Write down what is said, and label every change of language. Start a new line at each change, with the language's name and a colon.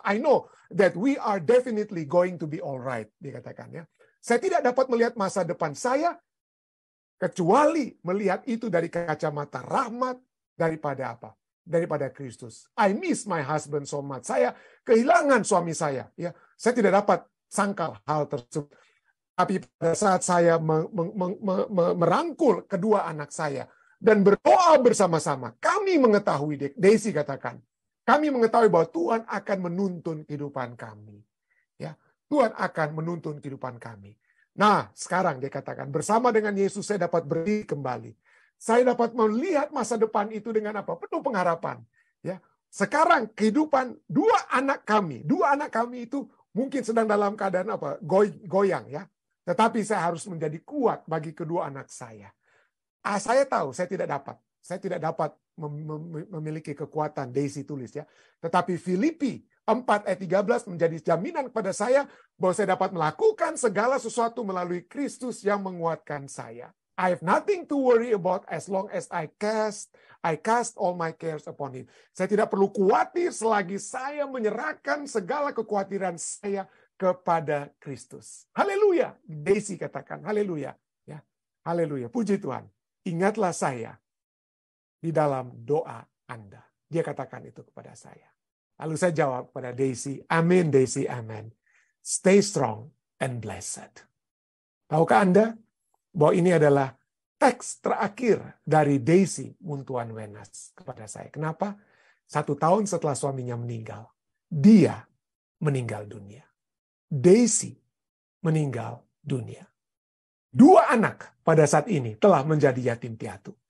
English: I know that we are definitely going to be all right,
Indonesian: dia katakan, ya. Saya tidak dapat melihat masa depan saya kecuali melihat itu dari kacamata rahmat daripada Kristus.
English: I miss my husband so much.
Indonesian: Saya kehilangan suami saya, ya. Saya tidak dapat sangkal hal tersebut. Tapi pada saat saya merangkul kedua anak saya dan berdoa bersama-sama, kami mengetahui, Daisy katakan, kami mengetahui bahwa Tuhan akan menuntun kehidupan kami. Ya, Tuhan akan menuntun kehidupan kami. Nah, sekarang dia katakan, bersama dengan Yesus saya dapat berdiri kembali. Saya dapat melihat masa depan itu dengan apa? Penuh pengharapan. Ya, sekarang kehidupan dua anak kami itu mungkin sedang dalam keadaan apa? Goyang ya. Tetapi saya harus menjadi kuat bagi kedua anak saya. Saya tahu saya tidak dapat memiliki kekuatan, Daisy tulis ya. Tetapi Filipi 4 ayat 13 menjadi jaminan kepada saya bahwa saya dapat melakukan segala sesuatu melalui Kristus yang menguatkan saya.
English: I have nothing to worry about as long as I cast all my cares upon him.
Indonesian: Saya tidak perlu khawatir selagi saya menyerahkan segala kekhawatiran saya kepada Kristus. Haleluya. Daisy katakan haleluya. Ya. Haleluya. Puji Tuhan. Ingatlah saya di dalam doa Anda. Dia katakan itu kepada saya. Lalu saya jawab kepada Daisy, amin Daisy, amin.
English: Stay strong and blessed.
Indonesian: Tahukah Anda bahwa ini adalah teks terakhir dari Daisy Muntuan Wenas kepada saya. Kenapa? 1 tahun setelah suaminya meninggal, dia meninggal dunia. Daisy meninggal dunia. 2 anak pada saat ini telah menjadi yatim piatu.